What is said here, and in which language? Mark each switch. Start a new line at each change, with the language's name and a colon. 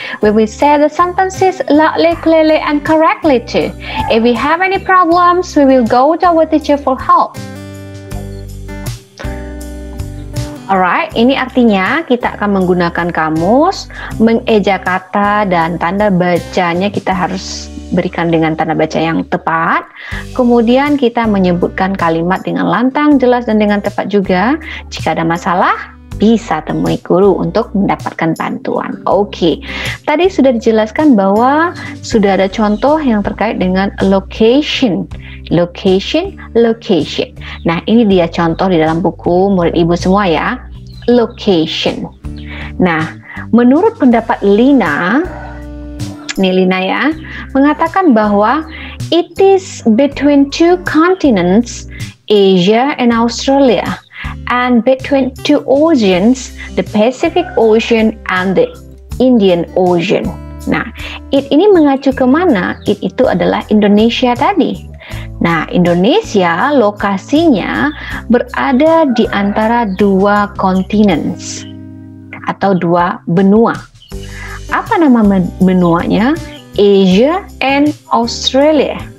English: We will say the sentences loudly, clearly, and correctly too. If we have any problems, we will go to our teacher for help.
Indonesian: Alright, ini artinya kita akan menggunakan kamus, mengeja kata, dan tanda bacanya kita harus berikan dengan tanda baca yang tepat. Kemudian kita menyebutkan kalimat dengan lantang, jelas, dan dengan tepat juga. Jika ada masalah, bisa temui guru untuk mendapatkan bantuan. Oke, tadi sudah dijelaskan bahwa sudah ada contoh yang terkait dengan location. Location. Nah, ini dia contoh di dalam buku murid ibu semua ya. Location. Nah, menurut pendapat Lina, nih Lina ya, mengatakan bahwa
English: it is between two continents, Asia and Australia, and between two oceans, the Pacific Ocean and the Indian Ocean.
Indonesian: Nah, it ini mengacu kemana? It itu adalah Indonesia tadi. Nah, Indonesia lokasinya berada di antara dua kontinen atau dua benua. Apa nama benuanya? Asia and Australia.